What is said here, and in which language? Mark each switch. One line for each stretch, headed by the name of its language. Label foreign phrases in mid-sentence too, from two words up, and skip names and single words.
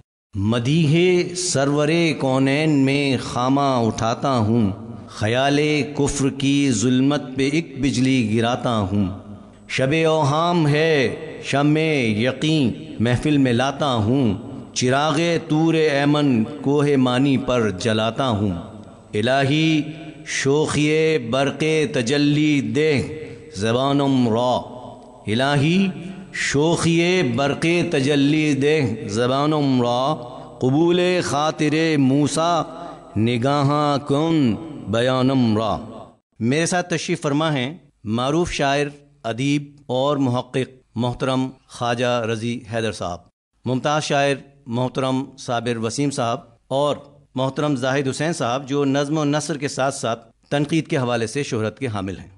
Urdu: مدیح سرور کونین میں خامہ اٹھاتا ہوں، خیال کفر کی ظلمت پہ ایک بجلی گراتا ہوں، شب اوہام ہے شمع یقین محفل میں لاتا ہوں، چراغ طور ایمن کوہ مانی پر جلاتا ہوں،
Persian: الہی شوخی برق تجلی دے زبانم را، الہی شوخی برق تجلی دے زبانم را، قبول خاطر موسیٰ نگاہاں کن بیانم را۔
Urdu: میرے ساتھ تشریف فرما ہیں معروف شاعر، ادیب اور محقق محترم خواجہ رضی حیدر صاحب، ممتاز شاعر محترم صابر وسیم صاحب اور محترم زاہد حسین صاحب، جو نظم و نثر کے ساتھ ساتھ تنقید کے حوالے سے شہرت کے حامل ہیں۔